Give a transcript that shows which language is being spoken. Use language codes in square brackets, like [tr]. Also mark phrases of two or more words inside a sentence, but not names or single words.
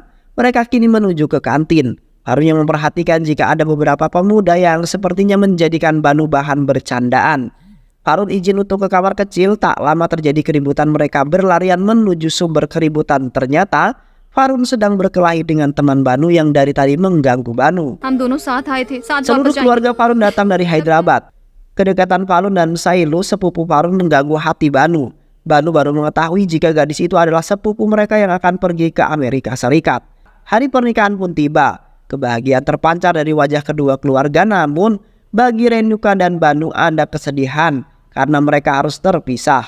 [id] Mereka kini menuju ke kantin. Farun yang memperhatikan jika ada beberapa pemuda yang sepertinya menjadikan Banu bahan bercandaan. Farun izin untuk ke kamar kecil. Tak lama terjadi keributan, mereka berlarian menuju sumber keributan. Ternyata Farun sedang berkelahi dengan teman Banu yang dari tadi mengganggu Banu. [hi] हम दोनों साथ आए थे साथ [id] Seluruh [hi] वापस जाएंगे [id] keluarga Farun datang dari Hyderabad. Kedekatan Farun dan Sailu, sepupu Farun, mengganggu hati Banu. Banu baru mengetahui jika gadis itu adalah sepupu mereka yang akan pergi ke Amerika Serikat. Hari pernikahan pun tiba. Kebahagiaan terpancar dari wajah kedua keluarga, namun bagi Renuka dan Banu ada kesedihan karena mereka harus terpisah.